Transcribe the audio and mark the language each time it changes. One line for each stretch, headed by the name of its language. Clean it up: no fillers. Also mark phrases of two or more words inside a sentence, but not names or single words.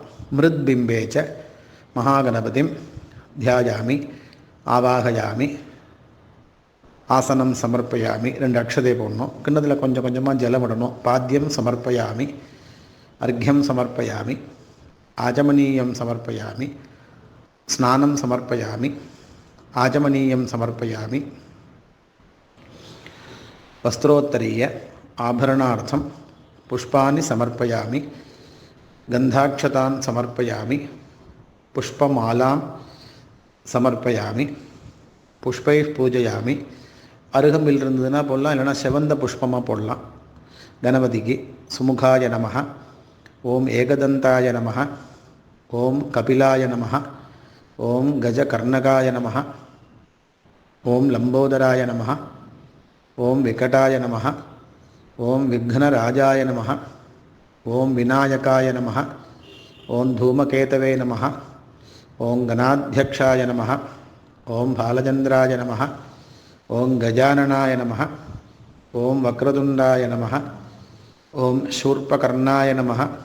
Sanskrit: मृद् बिम्बे च महागणपतिं ध्यायामि आवाहयामि आसनं समर्पयामि.
Tamil: 2 அக்ஷதை போடணும். கிண்ணத்தில் கொஞ்சம் கொஞ்சமாக ஜலம் விடணும்.
Sanskrit: पाद्यं समर्पयामि, अर्घ्यं समर्पयामि, आचमनीयं समर्पयामि, स्नानं समर्पयामि, आचमनीयं समर्पयामि, वस्त्रोत्तरीय आभरणार्थं पुष्पाणि समर्पयामि, गन्धाक्षतान् समर्पयामि, पुष्पमालां समर्पयामि, पुष्पैः पूजयामि.
Tamil: அருகம்பில் இருந்ததுன்னா போடலாம், இல்லைனா செவந்த புஷ்பமாக போடலாம்.
Sanskrit: கணபதிக்கு सुमुखाय नमः, ॐ एकदन्ताय नमः, ॐ कपिलाय नमः, ॐ गजकर्णकाय नमः, ॐ लम्बोदराय नमः, ॐ विकटाय नमः, ॐ विघ्नराजाय नमः, ॐ विनायकाय नमः, ॐ धूमकेतवे नमः, ॐ गणाध्यक्षाय नमः, ॐ भालचन्द्राय नमः, ॐ गजाननाय नमः, ॐ वक्रतुण्डाय नमः, ॐ शूर्पकर्णाय नमः,